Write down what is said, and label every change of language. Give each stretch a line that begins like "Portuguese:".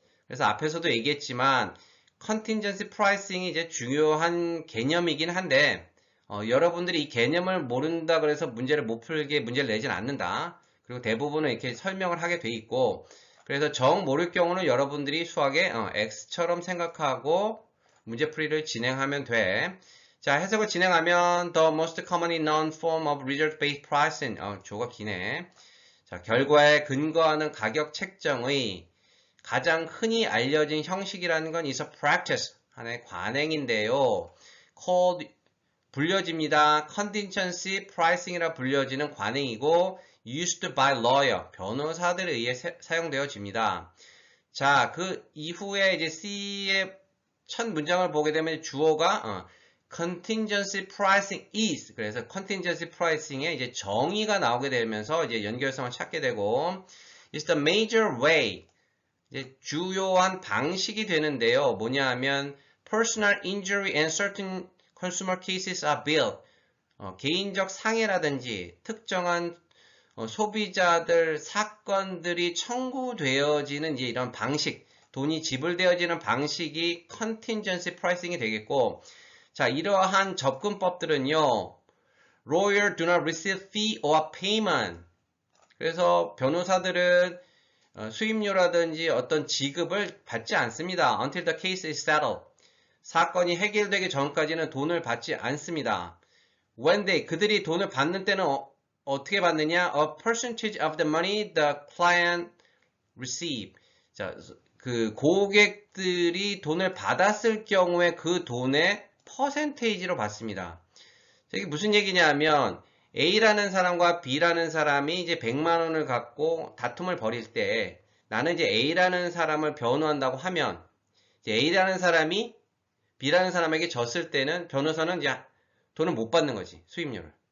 Korean: 그래서 앞에서도 얘기했지만 contingency pricing이 이제 중요한 개념이긴 한데, 여러분들이 이 개념을 모른다 그래서 문제를 못 풀게 문제를 내진 않는다. 그리고 대부분은 이렇게 설명을 하게 돼 있고, 그래서 정 모를 경우는 여러분들이 수학에 X처럼 생각하고 문제풀이를 진행하면 돼. 자, 해석을 진행하면
English: the most commonly known form of result-based pricing.
Korean: 조가 기네. 자, 결과에 근거하는 가격 책정의 가장 흔히 알려진 형식이라는 건
English: is a practice,
Korean: 하나의 관행인데요.
English: called,
Korean: 불려집니다. contingency pricing이라 불려지는 관행이고
English: used by lawyer,
Korean: 변호사들에 의해 사용되어집니다. 자, 그 이후에 이제 C의 첫 문장을 보게 되면 주어가
English: contingency pricing is,
Korean: 그래서 contingency pricing에 이제 정의가 나오게 되면서 이제 연결성을 찾게 되고,
English: is the major way,
Korean: 이제 주요한 방식이 되는데요. 뭐냐 하면
English: personal injury and certain consumer cases are billed.
Korean: 개인적 상해라든지 특정한 소비자들 사건들이 청구되어지는 이제 이런 방식, 돈이 지불되어지는 방식이 contingency pricing이 되겠고, 자, 이러한 접근법들은요,
English: lawyer do not receive fee or payment.
Korean: 그래서 변호사들은 수임료라든지 어떤 지급을 받지 않습니다.
English: Until the case is settled.
Korean: 사건이 해결되기 전까지는 돈을 받지 않습니다.
English: When
Korean: 그들이 돈을 받는 때는 어떻게 받느냐?
English: A percentage of the money the client receive.
Korean: 자, 그 고객들이 돈을 받았을 경우에 그 돈의 퍼센테이지로 받습니다. 이게 무슨 얘기냐면 A라는 사람과 B라는 사람이 이제 100만 원을 갖고 다툼을 벌일 때 나는 이제 A라는 사람을 변호한다고 하면 이제 A라는 사람이 B라는 사람에게 졌을 때는 변호사는 이제 돈을 못 받는 거지, 수임료를.